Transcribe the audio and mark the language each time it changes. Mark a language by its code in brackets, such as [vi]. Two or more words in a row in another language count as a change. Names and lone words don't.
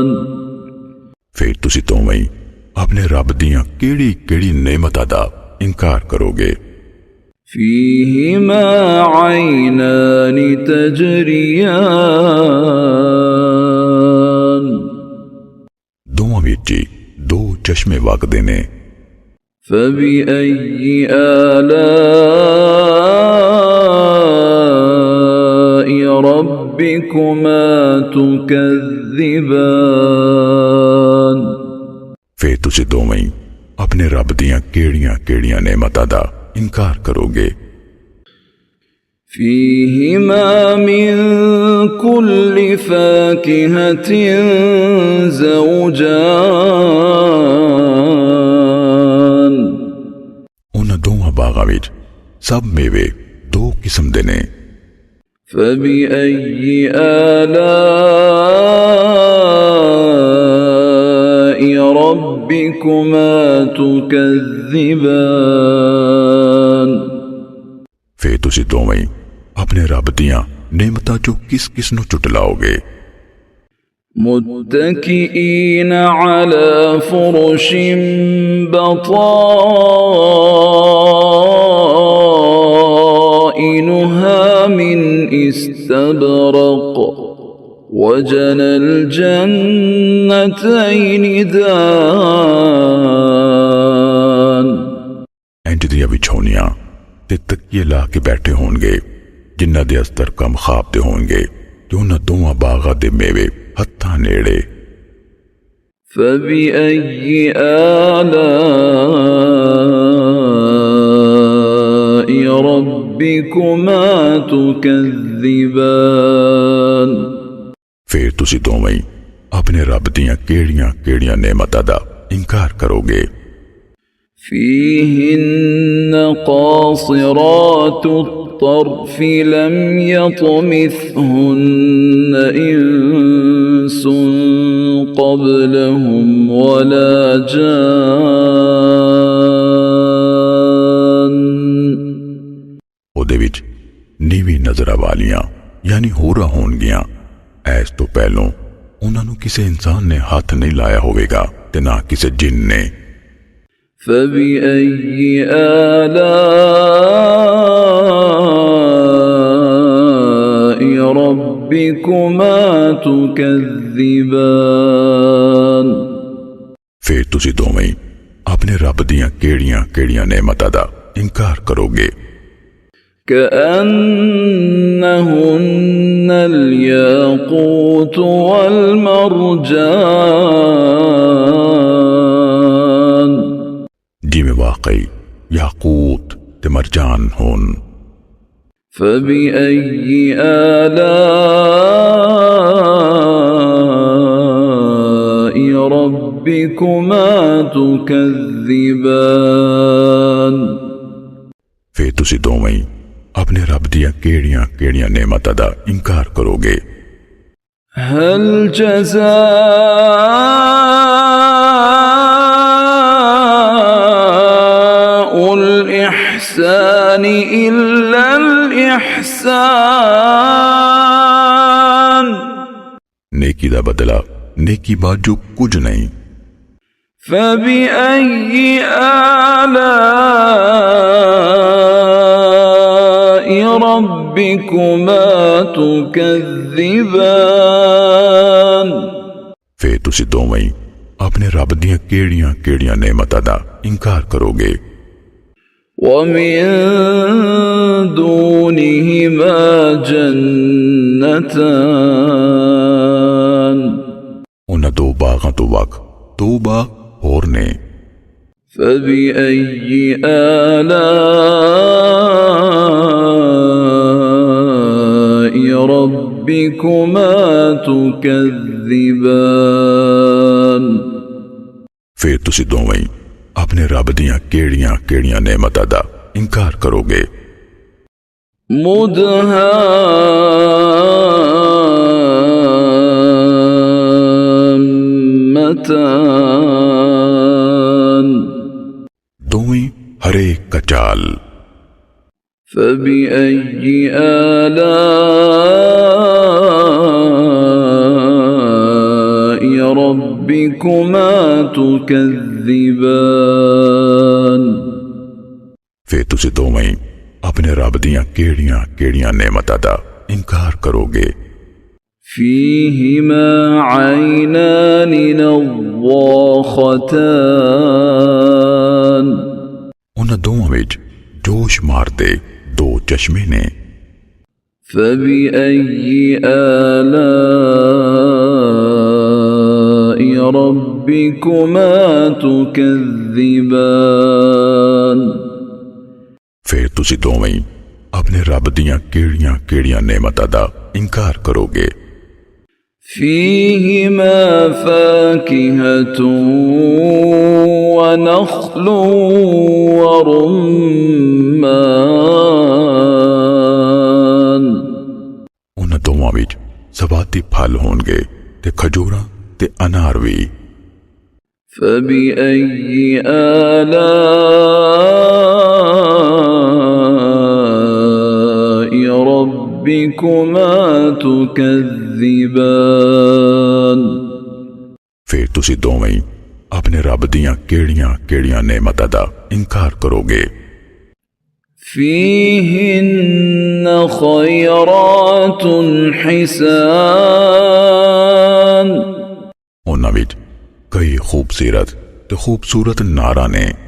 [pa] ਫਿਰ ਤੁਸੀਂ ਦੋਵੇਂ ਆਪਣੇ ਰੱਬ ਦੀਆਂ ਕਿਹੜੀ ਨਿਅਮਤਾਂ ਦਾ ਇਨਕਾਰ ਕਰੋਗੇ। [ar] فيهما عينان تجريان [pa] ਦੋਵਾਂ ਵਿੱਚ ਦੋ ਚਸ਼ਮੇ ਵਗਦੇ ਨੇ। [ar] فبأي آلاء ربكما تكذبان [pa] ਫਿਰ ਤੁਸੀਂ ਦੋਵੇਂ ਆਪਣੇ ਰੱਬ ਦੀਆਂ ਕਿਹੜੀਆਂ ਨਿਅਮਤਾਂ ਦਾ ਇਨਕਾਰ ਕਰੋਗੇ। [ar] فيهما من كل فاكهة زوجان [pa] ਉਨ੍ਹਾਂ ਦੋਵਾਂ ਬਾਗ਼ਾਂ ਵਿੱਚ ਸਭ ਮੇਵੇ ਦੋ ਕਿਸਮ ਦੇ ਨੇ। [ar] فبأي آلاء ربكما تكذبان [pa] ਫਿਰ ਤੁਸੀਂ ਦੋਵੇਂ ਆਪਣੇ ਰੱਬ ਦੀਆਂ ਨਿਅਮਤਾਂ ਚੋਂ ਕਿਸ ਕਿਸ ਨੂੰ ਚੁਟਲਾਓਗੇ। [ar] متكئين على فرش بطائنها من استبرق وجنى الجنتين دان [pa] ਇੰਜ ਦੀਆਂ ਵਿਛੌਣੀਆਂ ਤੇ ਤਕੀਏ ਲਾ ਕੇ ਬੈਠੇ ਹੋਣਗੇ ਜਿਨ੍ਹਾਂ ਦੇ ਅਸਤਰ ਕਮ ਖ਼ਾਬ ਦੇ ਹੋਣਗੇ ਤੇ ਉਨ੍ਹਾਂ ਦੋਵਾਂ ਬਾਗ਼ਾਂ ਦੇ ਮੇਵੇ ਹੱਥਾਂ ਨੇੜੇ। [ar] فبأي آلاء ربكما تكذبان [pa] ਫਿਰ ਤੁਸੀਂ ਦੋਵੇਂ ਆਪਣੇ ਰੱਬ ਦੀਆਂ ਕਿਹੜੀਆਂ ਕਿਹੜੀਆਂ ਨਿਅਮਤਾਂ ਦਾ ਇਨਕਾਰ ਕਰੋਗੇ। [ar] فيهن قاصرات الطرف لم يطمثهن إنس قبلهم ولا جان [pa] ਉਹਦੇ ਵਿੱਚ ਨੀਵੀਂ ਨਜ਼ਰਾਂ ਵਾਲੀਆਂ यानी ਹੋਰਾਂ ਹੋਣਗੀਆਂ। ਐਸ ਤੋਂ ਪਹਿਲੋਂ ਉਹਨਾਂ ਨੂੰ ਕਿਸੇ ਇਨਸਾਨ ਨੇ ਹੱਥ ਨਹੀਂ ਲਾਇਆ ਹੋਵੇਗਾ ਤੇ ਨਾ ਕਿਸੇ ਜਿੰਨ ਨੇ। [ar] فبأي آلاء ربكما تكذبان [pa] ਫਿਰ ਤੁਸੀਂ ਦੋਵੇਂ ਆਪਣੇ ਰੱਬ ਦੀਆਂ ਕਿਹੜੀਆਂ ਕਿਹੜੀਆਂ ਨਿਅਮਤਾਂ ਦਾ ਇਨਕਾਰ ਕਰੋਗੇ। [ar] كأنهن الياقوت والمرجان [pa] ਜਿਮੇਂ ਵਾਕਈ ਯਾਕੂਤ ਤੇ ਮਰਜਾਨ ਹੋਣ। [ar] فبأي آلاء ربكما تكذبان [pa] ਫਿਰ ਤੁਸੀਂ ਦੋਵੇਂ ਆਪਣੇ ਰੱਬ ਦੀਆਂ ਕਿਹੜੀਆਂ ਕਿਹੜੀਆਂ ਨਿਅਮਤਾਂ ਦਾ ਇਨਕਾਰ ਕਰੋਗੇ। [ar] هل جزاء الإحسان إلا الإحسان [pa] ਨੇਕੀ ਦਾ ਬਦਲਾ ਨੇਕੀ ਬਾਜੂ ਕੁਝ ਨਹੀਂ। [ar] فبأي آلاء ربكما تكذبان [pa] ਫਿਰ ਤੁਸੀਂ ਦੋਵੇਂ ਆਪਣੇ ਰੱਬ ਦੀਆਂ ਕਿਹੜੀਆਂ ਕਿਹੜੀਆਂ ਨਿਅਮਤਾਂ ਦਾ ਇਨਕਾਰ ਕਰੋਗੇ। [ar] ومن دونهما جنتان [pa] ਉਨ੍ਹਾਂ ਦੋ ਬਾਗ਼ਾਂ ਤੋਂ ਵੱਖ ਦੋ ਬਾਗ਼ ਹੋਰ ਨੇ। [ar] فبأي آلاء ربكما تكذبان [pa] ਫਿਰ ਤੁਸੀਂ ਦੋਵੇਂ ਆਪਣੇ ਰੱਬ ਦੀਆਂ ਕਿਹੜੀਆਂ ਕਿਹੜੀਆਂ ਨਿਅਮਤਾਂ ਦਾ ਇਨਕਾਰ ਕਰੋਗੇ। [ar] مدهامتان [pa] ਦੋਵੇਂ ਹਰੇ ਕਚਾਲ। [ar] فبأي آلاء ربكما تكذبان [pa] ਫਿਰ ਤੁਸੀਂ ਦੋਵੇਂ ਆਪਣੇ ਰੱਬ ਦੀਆਂ ਕਿਹੜੀਆਂ ਕਿਹੜੀਆਂ ਨਿਅਮਤਾਂ ਦਾ ਇਨਕਾਰ ਕਰੋਗੇ। [ar] فيهما عينان نضاختان [pa] ਉਨ੍ਹਾਂ ਦੋਵਾਂ ਵਿੱਚ ਜੋਸ਼ ਮਾਰਦੇ ਦੋ ਚਸ਼ਮੇ ਨੇ। [ar] فبأي آلاء ربكما تكذبان [pa] ਫਿਰ ਤੁਸੀਂ ਦੋਵੇਂ ਆਪਣੇ ਰੱਬ ਦੀਆਂ ਕਿਹੜੀਆਂ ਨਿਅਮਤਾਂ ਦਾ ਇਨਕਾਰ ਕਰੋਗੇ। [ar] فيهما فاكهة ونخل ورمان [pa] ਉਨ੍ਹਾਂ ਦੋਵਾਂ ਵਿੱਚ ਸਵਾਤੀ ਫਲ ਹੋਣਗੇ ਤੇ ਖਜੂਰਾਂ ਤੇ ਅਨਾਰ ਭੀ। [ar] فبأي آلاء ربكما تكذبان [pa] ਫਿਰ ਤੁਸੀਂ ਦੋਵੇਂ ਹੀ ਆਪਣੇ ਰੱਬ ਦੀਆਂ ਕਿਹੜੀਆਂ ਨਿਅਮਤਾਂ ਦਾ ਇਨਕਾਰ ਕਰੋਗੇ। [ar] فيهن خيرات حسان [pa] ਉਨ੍ਹਾਂ ਵਿੱਚ ਕਈ ਖ਼ੂਬਸੂਰਤ ਨਾਰਾ ਨੇ।